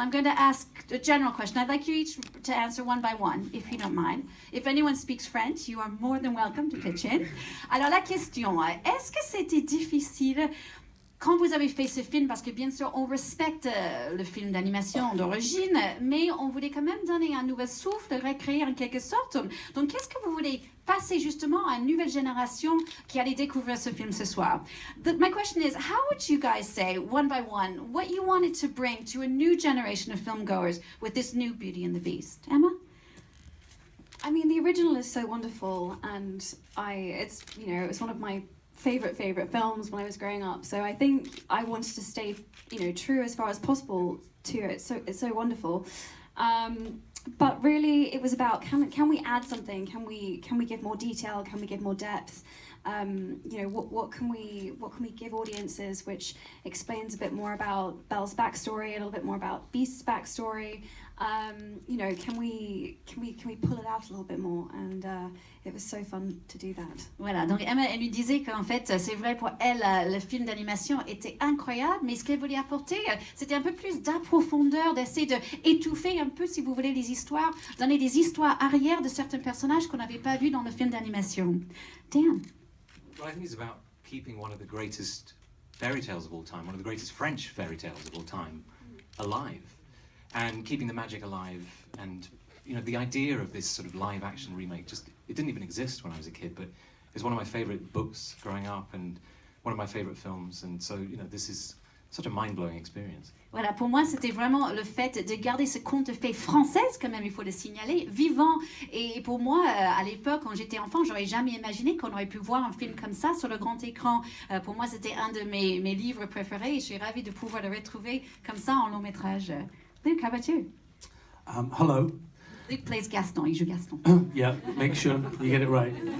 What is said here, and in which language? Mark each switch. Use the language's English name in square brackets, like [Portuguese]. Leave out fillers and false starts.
[English] I'm going to ask a general question. I'd like you each to answer one by one, if you don't mind. If anyone speaks French, you are more than welcome to pitch in. [French] Alors la question, est-ce que c'était difficile quand vous avez fait ce film, parce que bien sûr on respecte le film d'animation d'origine, mais on voulait quand même donner un nouvel souffle, recréer en quelque sorte. Donc qu'est-ce que vous voulez passer justement à une nouvelle génération qui allait découvrir ce film ce soir? [English] My question is, how would you guys say, one by one, what you wanted to bring to a new generation of filmgoers with this new Beauty and the Beast? Emma? I mean, the original is so wonderful, and it's one of my favorite films when I was growing up. So I think I wanted to stay, true as far as possible to it. So it's so wonderful. But really, it was about can we add something? Can we give more detail? Can we give more depth? What can we give audiences which explains a bit more about Belle's backstory, a little bit more about Beast's backstory? Can we pull it out a little bit more? And it was so fun to do that. [French] Voilà, donc Emma, elle lui disait qu'en fait, c'est vrai pour elle, le film d'animation était incroyable, mais ce qu'elle voulait apporter, c'était un peu plus d'approfondeur, d'essayer d'étouffer un peu, si vous voulez, les histoires, donner des histoires arrière de certains personnages qu'on n'avait pas vus dans le film d'animation. [English] Dan? Well, I think it's about keeping one of the greatest fairy tales of all time, one of the greatest French fairy tales of all time, alive. And keeping the magic alive, and the idea of this sort of live action remake it didn't even exist when I was a kid, but it's one of my favorite books growing up and one of my favorite films, and so this is such a mind-blowing experience. [French] Voilà, pour moi, c'était vraiment le fait de garder ce conte de fées française, quand même, il faut le signaler, vivant. Et pour moi, à l'époque, quand j'étais enfant, j'aurais jamais imaginé qu'on aurait pu voir un film comme ça sur le grand écran. Pour moi, c'était un de mes livres préférés et je suis ravie de pouvoir le retrouver comme ça en long métrage. [English] Luke, how about you? Hello. Luke plays Gaston, [French] il joue Gaston. [English] Yeah, make sure you get it right.